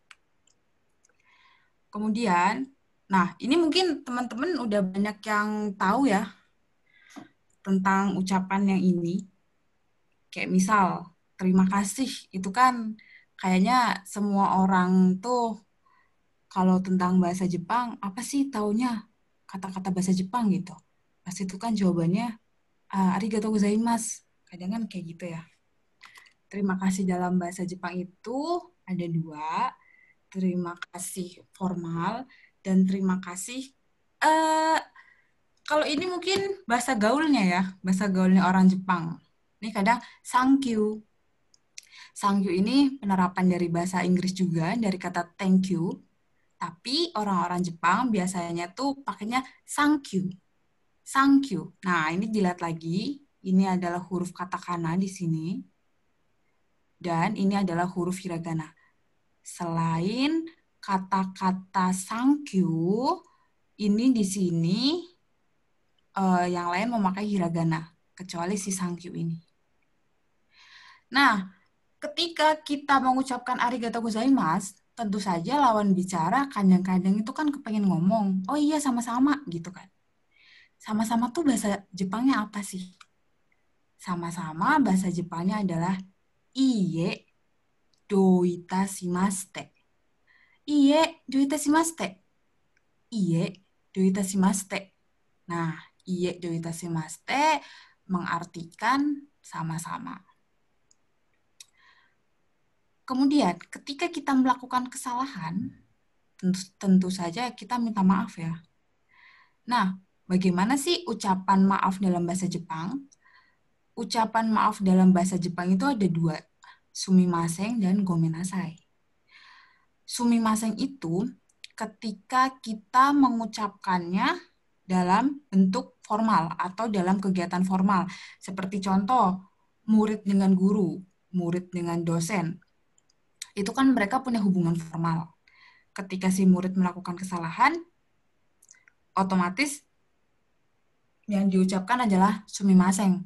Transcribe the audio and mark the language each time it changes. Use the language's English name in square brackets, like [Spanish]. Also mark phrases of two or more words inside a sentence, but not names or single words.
[Indonesian] Kemudian, nah ini mungkin teman-teman udah banyak yang tahu ya tentang ucapan yang ini. Kayak misal, terima kasih. Itu kan kayaknya semua orang tuh kalau tentang bahasa Jepang, apa sih taunya kata-kata bahasa Jepang gitu. Pasti itu kan jawabannya, [Japanese] ありがとうございます. [Indonesian] Kadang kan kayak gitu ya. Terima kasih dalam bahasa Jepang itu ada dua. Terima kasih formal dan terima kasih kalau ini mungkin bahasa gaulnya ya, bahasa gaulnya orang Jepang. Ini kadang [English] thank you. Thank you [Indonesian] ini penerapan dari bahasa Inggris juga, dari kata [English] thank you. [Indonesian] Tapi orang-orang Jepang biasanya tuh pakainya [English] thank you. Thank you. [Indonesian] Nah, ini dilihat lagi. Ini adalah huruf katakana di sini. Dan ini adalah huruf hiragana. Selain kata-kata [English] thank you, [Indonesian] ini di sini yang lain memakai hiragana, kecuali si [English] thank you [Indonesian] ini. Nah, ketika kita mengucapkan [Japanese] ありがとうございます, [Indonesian] tentu saja lawan bicara kadang-kadang itu kan kepengen ngomong, oh iya sama-sama gitu kan. Sama-sama tuh bahasa Jepangnya apa sih? Sama-sama bahasa Jepangnya adalah [Japanese] いいえどういたしまして. いいえどういたしまして。いいえどういたしまして. [Indonesian] Nah, [Japanese] いいえどういたしまして [Indonesian] mengartikan sama-sama. Kemudian, ketika kita melakukan kesalahan, tentu saja kita minta maaf ya. Nah, bagaimana sih ucapan maaf dalam bahasa Jepang? Ucapan maaf dalam bahasa Jepang itu ada dua, sumimasen dan gomenasai. Sumimasen itu ketika kita mengucapkannya dalam bentuk formal atau dalam kegiatan formal. Seperti contoh, murid dengan guru, murid dengan dosen. Itu kan mereka punya hubungan formal. Ketika si murid melakukan kesalahan, otomatis yang diucapkan adalah sumimasen.